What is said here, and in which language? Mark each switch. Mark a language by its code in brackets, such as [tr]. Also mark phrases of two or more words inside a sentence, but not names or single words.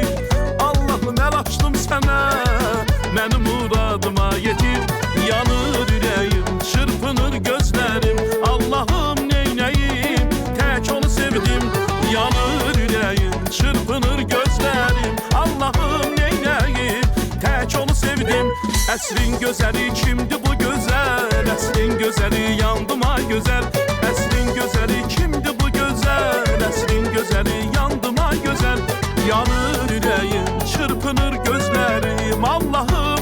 [tr] Allah'ım el açtım sana, benim muradıma yetir. Yanır yüreğim, çırpınır gözlerim, Allah'ım neyneyim, tek onu sevdim. Yanır yüreğim, çırpınır gözlerim, Allah'ım neyneyim, tek onu sevdim. [az] Əsrin gözəli kimdi bu gözəl, əsrin gözəli yandım ay gözəl. Əsrin gözəli kimdi bu gözəl, əsrin gözəli yandım ay gözəl. [tr] Yanır yüreğim, çırpınır gözlerim, Allah'ım